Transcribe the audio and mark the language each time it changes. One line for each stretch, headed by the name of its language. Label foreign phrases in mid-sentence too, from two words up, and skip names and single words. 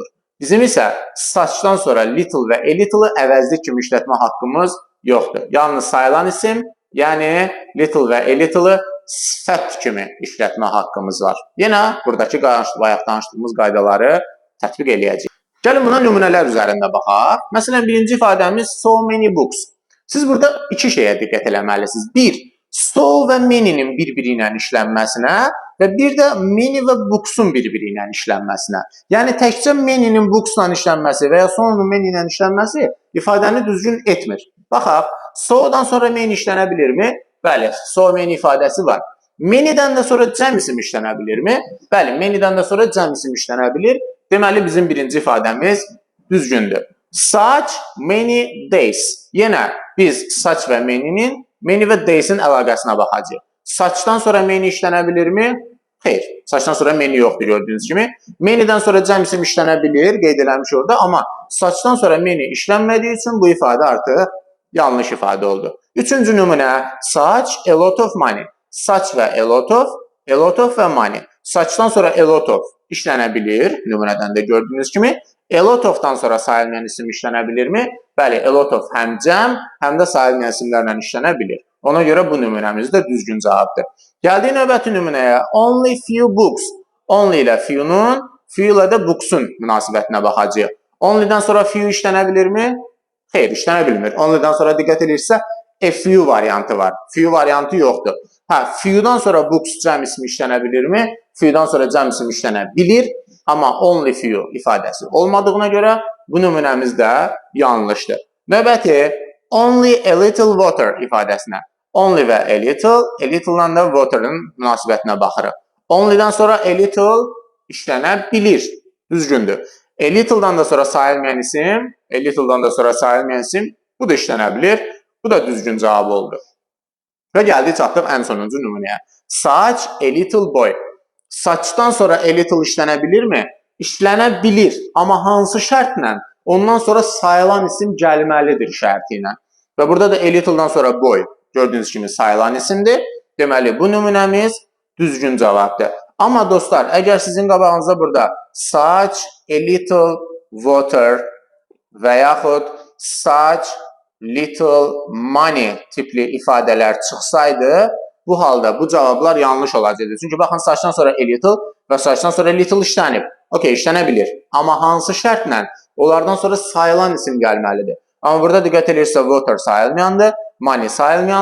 Azerbaijani: Bizim isə saçdan sonra little və
English: a little-
Azerbaijani: ı əvəzlik kimi işlətmə haqqımız yoxdur. Yalnız sayılan isim, yəni little və
English: a little-
Azerbaijani: ı sifət kimi işlətmə haqqımız var. Yenə buradakı bayaq danışdığımız qaydaları tətbiq eləyəcəyik. Gəlin buna nümunələr üzərində baxaq. Məsələn, birinci ifadəmiz
English: so many books.
Azerbaijani: Siz burada iki şeyə diqqət eləməlisiniz. Bir, so və many'nin bir-biri ilə işlənməsinə və bir də many və books'un bir-biri ilə işlənməsinə. Yəni təkcə many'nin books'la işlənməsi və ya so'nun many ilə işlənməsi ifadəni düzgün etmir. Baxaq, so'dan sonra many işlənə bilirmi? Bəli,
English: so many
Azerbaijani: ifadəsi var. Many'dən də sonra cəm isim işlənə bilirmi? Bəli, many'dən də sonra cəm isim işlənə bilir. Deməli, bizim birinci ifadəmiz düzgündür.
English: Such many days.
Azerbaijani: Yenə biz such və many və days'in əlaqəsinə baxacağıq. Such'dan sonra many işlənə bilirmi? Xeyr. Such'dan sonra many yoxdur gördüyünüz kimi. Many'dən sonra cəm isim işlənə bilir, qeyd eləmiş orada. Amma such'dan sonra many işlənmədiyi üçün bu ifadə artıq yanlış ifadə oldu. Üçüncü nümunə,
English: such a lot of money. Such və a lot of və money.
Azerbaijani: Such'dan sonra
English: a lot of
Azerbaijani: işlənə bilir, nümunədən də gördüyünüz kimi.
English: A lot of-
Azerbaijani: dan sonra sayılmayan isim işlənə bilirmi? Bəli,
English: a lot of
Azerbaijani: həm cəm, həm də sayılmayan isimlərlə işlənə bilir. Ona görə bu nümunəmiz də düzgün cavabdır. Gəldik növbəti nümunəyə.
English: Only few books.
Azerbaijani: Only ilə few-nun, few ilə də books-un münasibətinə baxacağıq. Only-dən sonra few işlənə bilirmi? Xeyr, işlənə bilmir. Only-dən sonra diqqət edirsə,
English: a few
Azerbaijani: variantı var. Few variantı yoxdur. Few-dan sonra books cəm ismi işlənə bilirmi? Few-dan sonra cəm ismi işlənə bilir. Amma
English: only few
Azerbaijani: ifadəsi olmadığına görə bu nümunəmiz də yanlışdır. Növbəti,
English: only a little water ifadəsinə.
Azerbaijani: Only və
English: a little-
Azerbaijani: dan da water-ın münasibətinə baxırıq. Only-dan sonra
English: a little
Azerbaijani: işlənə bilir. Düzgündür.
English: A little-
Azerbaijani: dan da sonra sayılmayan isim, bu da işlənə bilir. Bu da düzgün cavab oldu. Və gəldik çatdıq ən sonuncu nümunəyə.
English: Such a little boy.
Azerbaijani: Such'dan sonra
English: a little
Azerbaijani: işlənə bilirmi? İşlənə bilir. Amma hansı şərtlə? Ondan sonra sayılan isim gəlməlidir şərti ilə. Və burada da
English: a little-
Azerbaijani: dan sonra boy. Gördüyünüz kimi sayılan isimdir. Deməli, bu nümunəmiz düzgün cavabdır. Amma dostlar, əgər sizin qabağınıza burada
English: such a little water
Azerbaijani: və yaxud
English: such little money
Azerbaijani: tipli ifadələr çıxsaydı, bu halda bu cavablar yanlış olacaqdı. Çünki baxın, such'dan sonra
English: a little
Azerbaijani: və such'dan sonra little işlənib. Okey, işlənə bilir. Amma hansı şərtlə? Onlardan sonra sayılan isim gəlməlidir. Amma burada diqqət edirsə, water sayılmayandır, money sayılmayandır.